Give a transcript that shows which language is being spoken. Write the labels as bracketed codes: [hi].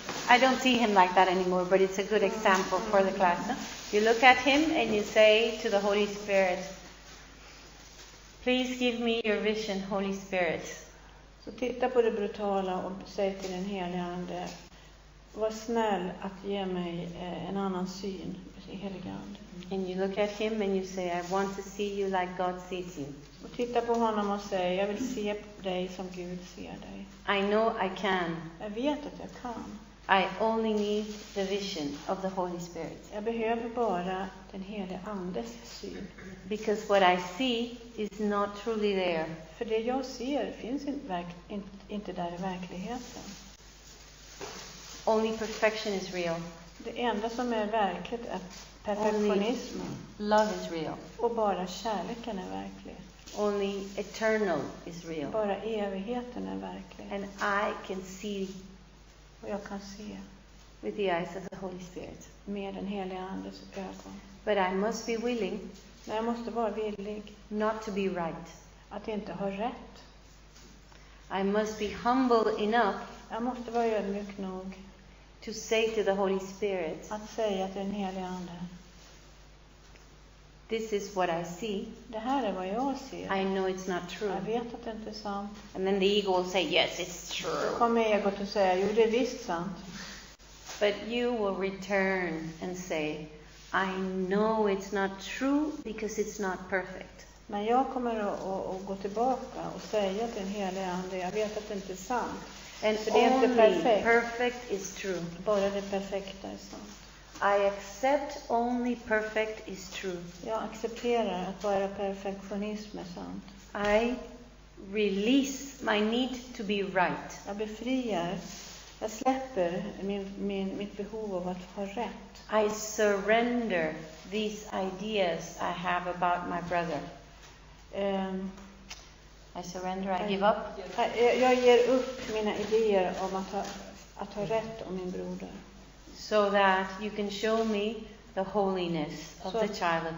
[en] I don't see him like that anymore, but it's a good example for the class. Huh? You look at him and you say to the Holy Spirit, please give me your vision, Holy Spirit. [sv] Så titta på det brutala och säg till den helige Ande: var snäll att ge mig en annan syn, helige Ande. [en] And you look at him and you say, I want to see you like God sees you. [sv] Och titta på honom och säg: jag vill se dig som Gud ser dig. [en] I know I can. [sv] Jag vet att jag kan. [en] I only need the vision of the Holy Spirit. [sv] Jag behöver bara den helige Andes syn. [en] Because what I see is not truly there. [sv] För det jag ser finns inte där i verkligheten. [en] Only perfection is real. [sv] Det enda som är verkligt är perfektionismen. [en] Love is real. [sv] Och bara kärleken är verklig. [en] Only eternal is real. [sv] Bara evigheten är verklig. [en] And I can see [sv] Och jag kan se [en] with the eyes of the Holy Spirit. [sv] med den heliga Andes ögon. [en] But I must be willing [sv] Men jag måste vara villig [en] not to be right. [sv] att inte ha rätt. [en] I must be humble enough [sv] Jag måste vara ödmjuk nog [en] to say to the Holy Spirit, [sv] att säga till den helige Ande, [en] this is what I see. [sv] det här är vad jag ser. [en] I know it's not true. [sv] Jag vet att det inte är sant. [en] And then the ego will say, yes, it's [sv] Då [en] true. [sv] kommer egot att säga, jo det är visst sant. [en] But you will return and say, I know it's not true because it's not perfect. [sv] Men jag kommer att gå tillbaka och säga till den helige Ande, jag vet att det inte är sant. [en] And [sv] För det är inte [en] only [sv] perfekt. [en] perfect is true. [sv] Bara det perfekta är sant. [en] I accept only perfect is true. [sv] Jag accepterar att bara perfektionism är sant. [en] I release my need to be right. [sv] Jag befriar, jag släpper mitt behov av att ha rätt. [en] I surrender these ideas I have about my brother. I surrender, I give up. [sv] Jag ger upp mina idéer om att ha rätt om min broder. [en] So that you can show me the holiness of the child of